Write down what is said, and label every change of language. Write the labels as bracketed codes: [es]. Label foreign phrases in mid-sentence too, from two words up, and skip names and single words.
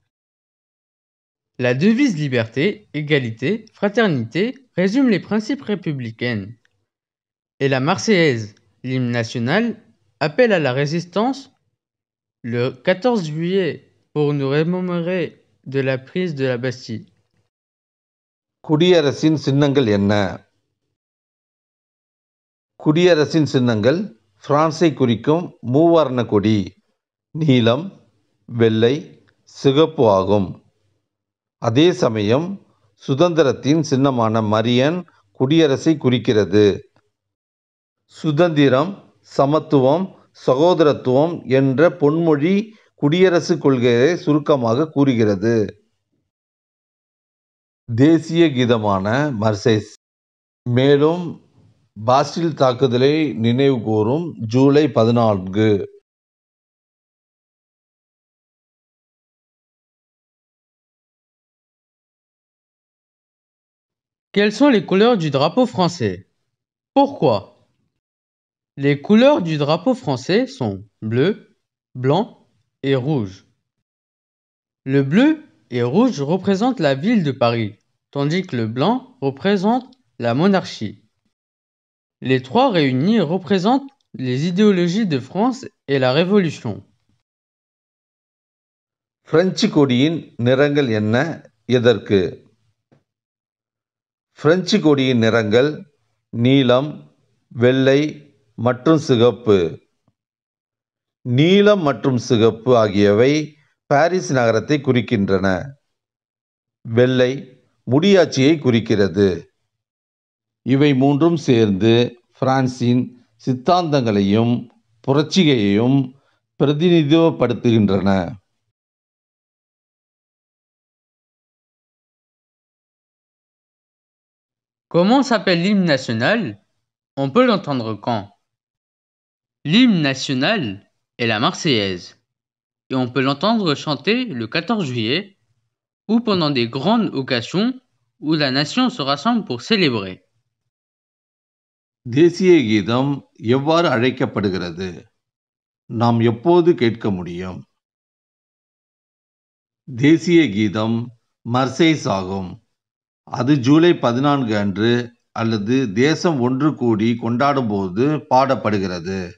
[fr] La devise liberté, égalité, fraternité résume les principes républicains. Et la Marseillaise, l'hymne national, appelle à la résistance le 14 juillet pour nous remémorer de la prise de la Bastille. [ta] குடியரசின் சின்னங்கள் என்ன? குடியரசின் சின்னங்கள் பிரான்சை குறிக்கும் மூவர்ண கொடி, நீலம், வெள்ளை, சிகப்பு ஆகும். அதே சமயம் சுதந்திரத்தின் சின்னமான மரியன் குடியரசை குறிக்கிறது. சுதந்திரம், சமத்துவம், சகோதரத்துவம் என்ற பொன்மொழி குடியரசு கொள்கையை சுருக்கமாக கூறுகிறது. தேசிய கீதமான மர்சேஸ். மேலும் பாஸ்டில் தாக்குதலை நினைவுகூரும் ஜூலை 14. [fr] Quelles sont les couleurs du drapeau français? Pourquoi? Les couleurs du drapeau français sont bleu, blanc et rouge. Le bleu et rouge représentent la ville de Paris, tandis que le blanc représente la monarchie. Les trois réunis représentent les idéologies de France et la Révolution. [ta] பிரெஞ்சு கொடியின் நிறங்கள் என்ன, எதற்கு? பிரெஞ்சு கொடியின் நிறங்கள் நீலம், வெள்ளை மற்றும் சிகப்பு. நீலம் மற்றும் சிகப்பு ஆகியவை பாரிஸ் நகரத்தை குறிக்கின்றன. வெள்ளை முடியாட்சியை குறிக்கிறது. இவை மூன்றும் சேர்ந்து பிரான்சின் சித்தாந்தங்களையும் புரட்சியையும் பிரதிநிதித்துவப்படுத்துகின்றன. [fr] Comment s'appelle l'hymne national? On peut l'entendre quand? L'hymne national est la Marseillaise, et on peut l'entendre chanter le 14 juillet ou pendant des grandes occasions où la nation se rassemble pour célébrer. [ta] தேசிய கீதம் எவ்வாறு அழைக்கப்படுகிறது? நாம் எப்போது கேட்க முடியும்? தேசிய கீதம் மர்சேஸ் ஆகும். அது ஜூலை 14 அன்று அல்லது தேசம் ஒன்று கூடி கொண்டாடும் போது பாடப்படுகிறது.